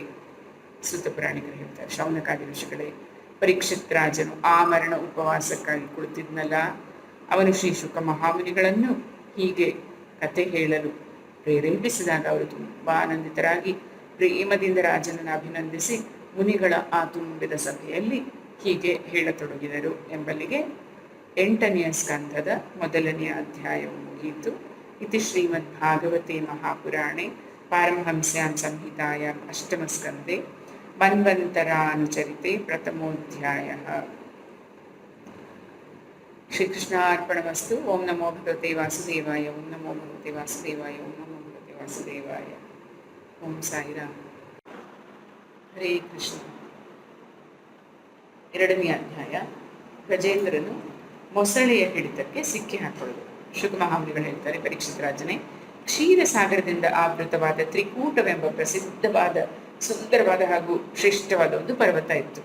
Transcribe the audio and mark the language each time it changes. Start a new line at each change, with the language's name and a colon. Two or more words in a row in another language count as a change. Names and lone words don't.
Kannada: ಸೂತ ಪುರಾಣಿಕರು ಹೇಳ್ತಾರೆ, ಶೌನಕಾದಿ ಋಷಿಗಳೇ, ಪರೀಕ್ಷಿತ್ ರಾಜನು ಆಮರಣ ಉಪವಾಸಕ್ಕಾಗಿ ಕುಳಿತಿದ್ನಲ್ಲ, ಅವನು ಶ್ರೀ ಶುಕ ಮಹಾಮುನಿಗಳನ್ನು ಹೀಗೆ ಕಥೆ ಹೇಳಲು ಪ್ರೇರೇಪಿಸಿದಾಗ ಅವರು ತುಂಬಾ ಆನಂದಿತರಾಗಿ ಪ್ರೇಮದಿಂದ ರಾಜನನ್ನು ಅಭಿನಂದಿಸಿ ಮುನಿಗಳ ಆ ತುಂಬಿದ ಸಭೆಯಲ್ಲಿ ಹೀಗೆ ಹೇಳತೊಡಗಿದರು ಎಂಬಲ್ಲಿಗೆ 8ನೆಯ ಸ್ಕಂಧದ 1ನೆಯ ಅಧ್ಯಾಯವು ಮುಗಿಯಿತು.
Sanskrit: ಇತಿ ಶ್ರೀಮದ್ ಭಾಗವತೆ ಮಹಾಪುರಾಣೆ ಪಾರಮಹಂಸ್ಯಾಂ ಸಂಹಿತಾಯಾಂ ಅಷ್ಟಮಸ್ಕಂಧೆ ಮನ್ವಂತರಾನುಚರಿತೆ ಪ್ರಥಮೋಧ್ಯಾಯಃ. ಶ್ರೀಕೃಷ್ಣಾರ್ಪಣಮಸ್ತು. ಓಂ ನಮೋ ಭಗವತೆ ವಾಸುದೇವಾಯ. ಓಂ ನಮೋ ಭಗವತೆ ವಾಸುದೇವಾಯ. ಓಂ ನಮೋ ಭಗವತೆ ವಾಸುದೇವಾಯ. ಓಂ ಸಾಯಿರಾಮ್. ಹರೇ ಕೃಷ್ಣ.
Kannada: 2ನೇ ಅಧ್ಯಾಯ. ಗಜೇಂದ್ರನು ಮೊಸಳೆಯ ಹಿಡಿತಕ್ಕೆ ಸಿಕ್ಕಿ ಹಾಕೊಳ್ಳುವುದು. ಶುಕ ಮಹಾಮುನಿಗಳು ಹೇಳ್ತಾರೆ, ಪರೀಕ್ಷಿತ್ ರಾಜನೇ, ಕ್ಷೀರಸಾಗರದಿಂದ ಆವೃತವಾದ ತ್ರಿಕೂಟವೆಂಬ ಪ್ರಸಿದ್ಧವಾದ ಸುಂದರವಾದ ಹಾಗೂ ಶ್ರೇಷ್ಠವಾದ ಒಂದು ಪರ್ವತ ಇತ್ತು.